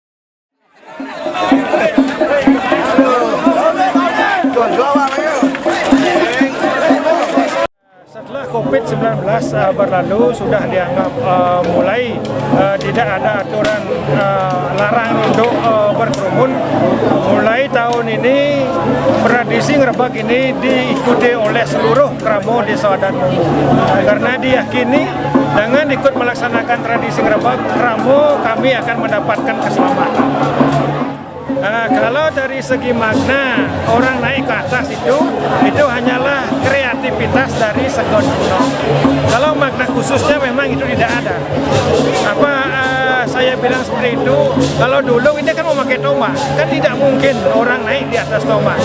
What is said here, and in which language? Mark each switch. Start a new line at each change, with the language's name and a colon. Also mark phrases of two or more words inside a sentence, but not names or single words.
Indonesian: Setelah COVID-19 berlalu, sudah dianggap mulai tidak ada aturan larang untuk berkerumun. Mulai tahun ini, tradisi ngerebek ini diikuti oleh seluruh kramo Desa Adat Munggu. Karena diyakini dengan ikut melaksanakan tradisi ngerebek, kramo kami akan mendapatkan keselamatan. Kalau dari segi makna orang naik ke atas itu hanyalah kreativitas dari Sekon kuno. Kalau makna khususnya memang itu tidak ada. Saya bilang seperti itu, kalau dulu ini kan memakai tombak, kan tidak mungkin orang naik di atas tombak.